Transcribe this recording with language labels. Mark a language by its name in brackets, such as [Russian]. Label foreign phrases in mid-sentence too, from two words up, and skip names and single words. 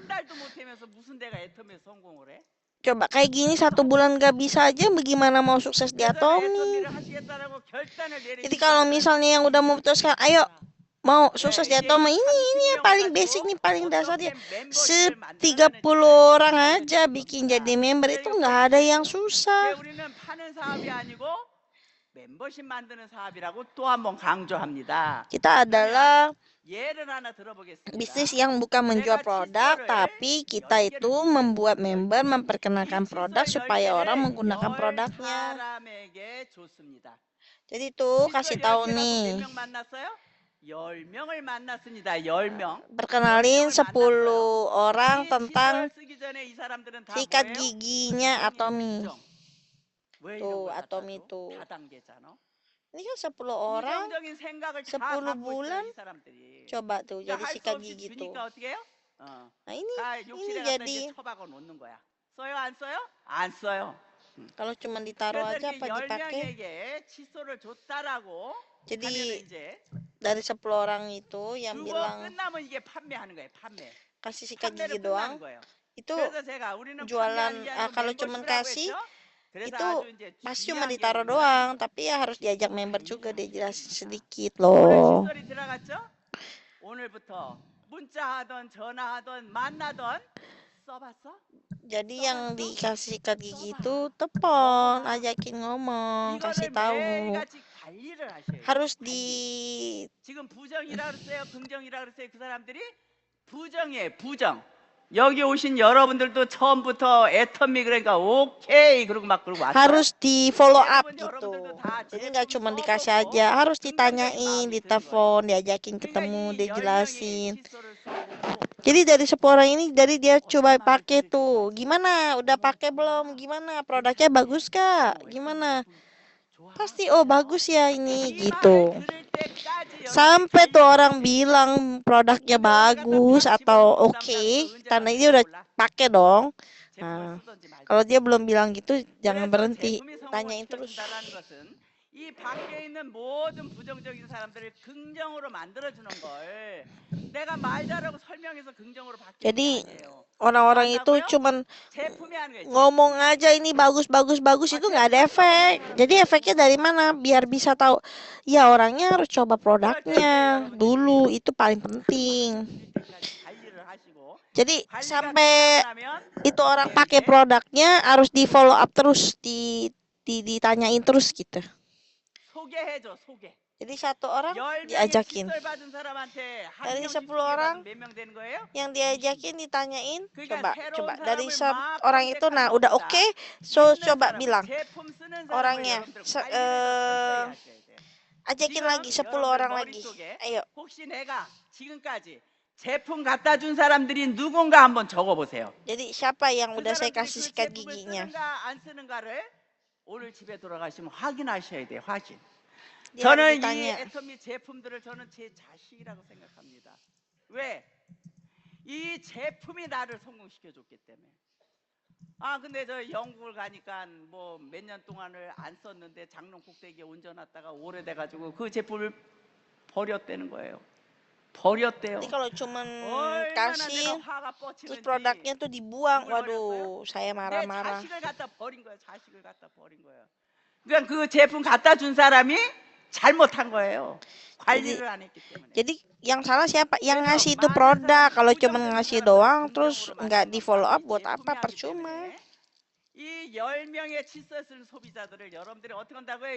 [Indonesian] Coba kayak gini 1 bulan gak bisa aja, bagaimana mau sukses di Atomy? Jadi kalau misalnya yang udah memutuskan, ayo mau sukses di Atomy, ini yang paling basic nih, paling dasar ya. 30 orang aja bikin jadi member itu nggak ada yang susah. [Korean] 멤버십 만드는 사업이라고 또 한번 강조합니다. [Indonesian] Kita adalah [Korean] 예를 하나 들어보겠습니다. [Indonesian] bisnis yang bukan menjual produk, tapi kita itu membuat member, memperkenalkan produk supaya orang menggunakan produknya. [Korean] 사람에게 좋습니다. [Indonesian] Jadi itu kasih tahu nih, [Korean] 10명 만났어요? 10명을 만났습니다. 10명. [Indonesian] perkenalin 10 orang tentang [Korean] 쓰기 전에 이 사람들은 다 [Indonesian] sikat [Korean] 뭐예요? [Indonesian] giginya Atomy. [Korean] 왜 [Indonesian] Tuh, [Korean] 이런 걸 Atomy 갖다 줘? [Indonesian] tuh. [Korean] 다단계잖아. [Indonesian] Ini kan 10 orang, [Korean] 긍정적인 생각을 다 10 갖고 있어요, [Indonesian] bulan. [Korean] 이 사람들이. [Indonesian] Coba tuh jadi [Korean] 할수 [Indonesian] sikat [Korean] 없이 [Indonesian] gigi tuh. [Korean] 주니까 어떻게 해요? [Indonesian] Nah ini [Korean] 욕실에 갔다 [Indonesian] jadi [Korean] 이제 처박아 놓는 거야. 써요 안 써요? 안 써요. [Indonesian] kalau cuma ditaruh [Korean] 그래서 [Indonesian] aja [Korean] 이렇게 [Indonesian] apa dipakai. [Korean] 10명에게 칫솔을 줬다라고 [Indonesian] Jadi [Korean] 하면은 이제 [Indonesian] dari 10 orang itu yang [Korean] 그거 [Indonesian] bilang [Korean] 끝나면 이게 판매하는 거예요. 판매. [Indonesian] kasih sikat [Korean] 판매를 [Indonesian] gigi doang, [Korean] 끝나는 거예요. [Indonesian] itu [Korean] 그래서 제가 우리는 [Indonesian] jualan, [Korean] 판매하는 게 아니고 [Indonesian] kalau cuman [Korean] 멤버십이라고 [Indonesian] kasih, [Korean] 했죠? 그래서 [Indonesian] itu [Korean] 아주 이제 [Indonesian] pasti [Korean] 중요한 [Indonesian] cuma [Korean] 게 [Indonesian] ditaruh [Korean] 뭐냐면 [Indonesian] doang, tapi ya harus diajak member juga, dijelasin sedikit [Korean] 오늘 [Indonesian] loh. [Korean] 칫솔이 들어갔죠? 오늘부터 문자하던 전화하던 만나던 써봤어? [Indonesian] Jadi yang dikasih sikat gigi itu telepon, ajakin ngomong, kasih [Korean] 이거를 [Indonesian] tahu. [Korean] 매일같이 관리를 하셔요. [Indonesian] Harus [Korean] 관리. [Indonesian] di [Korean] 지금 부정이라 그랬어요? 긍정이라 그랬어요? 그 사람들이 부정이에요. 부정. 여기 오신 여러분들도 처음부터 애터미 그러니까 오케이 그러고 막 그러고 왔어요. [Indonesian] harus di [English] follow up [Indonesian] gitu. Jadi nggak cuma dikasih aja, harus ditanyain, ditelepon, diajakin ketemu, dijelasin. Jadi dari 10 orang ini, dari dia coba pakai tuh, gimana? Udah pakai belum? Gimana? Produknya bagus kak? Gimana? Pasti oh bagus ya ini gitu. Sampai tuh orang bilang produknya bagus atau oke, karena ini udah pakai dong. Nah, kalau dia belum bilang gitu, jangan berhenti, tanyain terus. [Korean] 이 밖에 있는 모든 부정적인 사람들을 긍정으로 만들어주는 걸 내가 말 잘하고 설명해서 긍정으로 바뀌는 [Indonesian] Jadi [Korean] 게 아니에요. [Indonesian] orang-orang itu cuman [Korean] 제품이 하는 거예요. [Indonesian] ngomong aja ini bagus itu nggak ada efek. Jadi efeknya dari mana? Biar bisa tahu. Ya orangnya harus coba produknya dulu, itu paling penting. [Korean] 관리를 하시고 [Indonesian] Jadi [Korean] 관리가 [Indonesian] sampai [Korean] 끝나면 [Indonesian] itu orang pakai produknya harus di [English] follow up [Indonesian] terus, ditanyain terus gitu. [Korean] 소개해줘 소개. [Indonesian] Jadi satu orang [Korean] 10명의 [Indonesian] diajakin. [Korean] 칫솔 받은 사람한테 한 [Indonesian] Dari [Korean] 명씩 10 소개받으면 [Indonesian] orang [Korean] 몇 명 되는 거예요? [Indonesian] yang diajakin ditanyain, [Korean] 그러니까 [Indonesian] coba [Korean] 새로운 [Indonesian] dari [Korean] 사람을 막 [Indonesian] orang itu, [Korean] 컨택하는 [Indonesian] nah udah [Korean] 것보다 [Indonesian] oke, so [Korean] 있는 [Indonesian] coba [Korean] 사람을, [Indonesian] bilang [Korean] 제품 쓰는 사람을 [Indonesian] orangnya, [Korean] 여러분들 관리를 더 철저히 하셔야 돼요. [Indonesian] ajakin [Korean] 지금 [Indonesian] lagi 10 [Korean] 여러분들 [Indonesian] orang lagi. [Korean] 머릿속에 [Indonesian] Ayo, [Korean] 혹시 내가 지금까지 제품 갖다 준 사람들이 누군가 한번 적어보세요. [Indonesian] jadi siapa yang [Korean] 그 [Indonesian] udah saya [Korean] 사람들이 [Indonesian] kasih [Korean] 그 [Indonesian] sikat [Korean] 제품을 [Indonesian] giginya? [Korean] 쓰는가 안 쓰는가를 오늘 집에 돌아가시면 확인하셔야 돼요. 확인. [Indonesian] Dia harus [Korean] 저는 이 [Indonesian] ditanya. [Korean] 애터미 제품들을 저는 제 자식이라고 생각합니다. 왜? 이 제품이 나를 성공시켜 줬기 때문에. 아 근데 저 영국을 가니까 뭐 몇 년 동안을 안 썼는데 장롱 꼭대기에 얹어놨다가 오래돼가지고 그 제품을 버렸다는 거예요. 버렸대요. [Indonesian] Jadi kalau cuman [Korean] 얼마나 내가 [Indonesian] kasih [Korean] 화가 [Indonesian] terus [Korean] 뻗치는지. [Indonesian] produknya tuh dibuang, [Korean] 누굴 [Indonesian] waduh, saya [Korean] 내 [Indonesian] marah-marah. [Korean] 자식을 갖다 버린 거예요. 자식을 갖다 버린 거예요. 그러니까 그 제품 갖다 준 사람이 잘못한 거예요. 관리를 안 했기 때문에. [Indonesian] Jadi yang salah siapa? Yang [Korean] 그래서 [Indonesian] ngasih itu [Korean] 많은 [Indonesian] produk. [Korean] 사람들이 [Indonesian] Kalau cuma [Korean] 우정되는 [Indonesian] ngasih [Korean] 사람들은 [Indonesian] doang terus [Korean] 긍정으로 [Indonesian] nggak [Korean] 만든 [Indonesian] di [Korean] 건 [Indonesian] follow [Korean] 바로 [Indonesian] up [Korean] 이 [Indonesian] buat [Korean] 제품이 [Indonesian] apa? [Korean] 하기 [Indonesian] Percuma. [Korean] 때문에 이 10명의 칫솔 쓰는 소비자들을 여러분들이 어떻게 한다고요?